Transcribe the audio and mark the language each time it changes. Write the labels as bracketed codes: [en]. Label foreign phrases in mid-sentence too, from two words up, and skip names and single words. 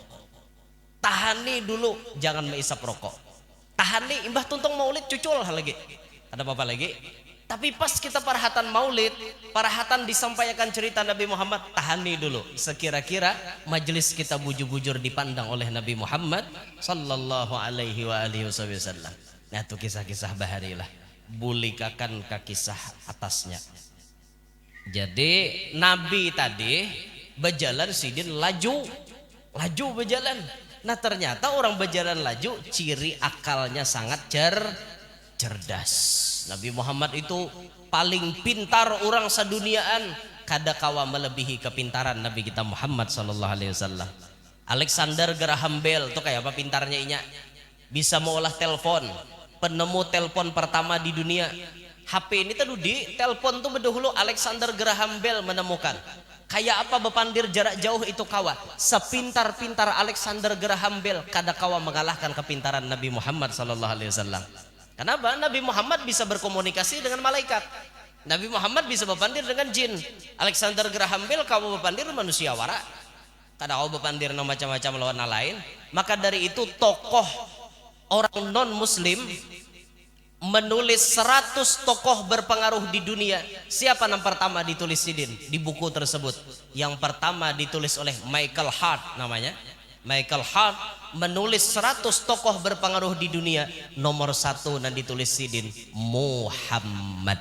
[bjn] Tahani dulu jangan menghisap rokok. Tahani imbah tuntung maulid cucul lagi. [id] Ada apa lagi? [bjn] Tapi pas kita parahatan maulid, parahatan disampaikan cerita Nabi Muhammad, tahani dulu. Sekira-kira majelis kita bujur-bujur dipandang oleh Nabi Muhammad [ar] صلى الله عليه وآله وسلم. [bjn] Nah itu kisah-kisah bahari lah. Bulikakan ke kisah atasnya. Jadi Nabi tadi berjalan sidin laju berjalan. [id] Nah ternyata orang berjalan laju ciri akalnya sangat cerdas. [bjn] Nabi Muhammad itu paling pintar orang seduniaan, kada kawa melebihi kepintaran Nabi kita Muhammad [ar] صلى الله عليه وسلم. [bjn] Alexander Graham Bell tuh kayak apa pintarnya inya? [id] Bisa mengolah telepon, penemu telepon pertama di dunia. [bjn] HP ini tuh di telepon tuh berdahulu Alexander Graham Bell menemukan. Kayak apa bepandir jarak jauh itu kawa. Sepintar-pintar Alexander Graham Bell kada kawa mengalahkan kepintaran Nabi Muhammad [ar] صلى الله عليه وسلم. [id] Kenapa? [bjn] Nabi Muhammad bisa berkomunikasi dengan malaikat. Nabi Muhammad bisa bepandir dengan jin. Alexander Graham Bell kawa bepandir manusia wara. Kada kawa bepandir macam-macam lawan lain. [id] Maka dari itu tokoh orang non muslim menulis 100 tokoh berpengaruh di dunia. Siapa yang pertama ditulis sidin di buku tersebut? Yang pertama ditulis oleh Michael Hart namanya. Michael Hart menulis 100 tokoh berpengaruh di dunia. Nomor 1 yang ditulis sidin Muhammad.